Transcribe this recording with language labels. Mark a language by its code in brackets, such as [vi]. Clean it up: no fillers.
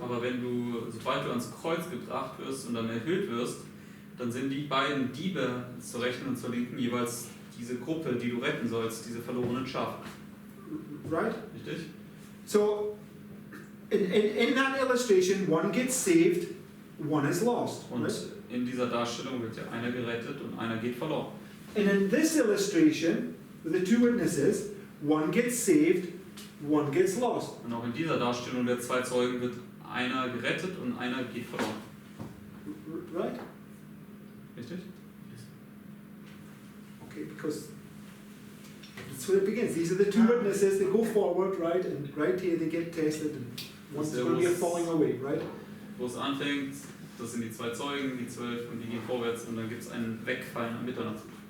[de] Aber sobald du ans Kreuz gebracht wirst und dann erhöht wirst, dann sind die beiden Diebe zur rechten und zur linken jeweils diese Gruppe, die du retten sollst, diese verlorenen Schafe. [en] Right? [de] Richtig? [en] So, in that illustration, one gets saved, one is lost. [de] Und [en] Right? [de] in dieser Darstellung wird ja einer gerettet und einer geht verloren. [en] And in this illustration, with the two witnesses, one gets saved, one gets lost. [de] Und auch in dieser Darstellung der zwei Zeugen wird einer gerettet und einer geht verloren. [en] Right? [de] Richtig? [en] Okay, because that's where it begins. These are the two witnesses, they go forward, right? And right here they get tested, and one's going to be falling away, right? [de] Wo es anfängt, das sind die zwei Zeugen, die 12, und die gehen vorwärts, und dann gibt es ein Wegfallen am Mitternacht.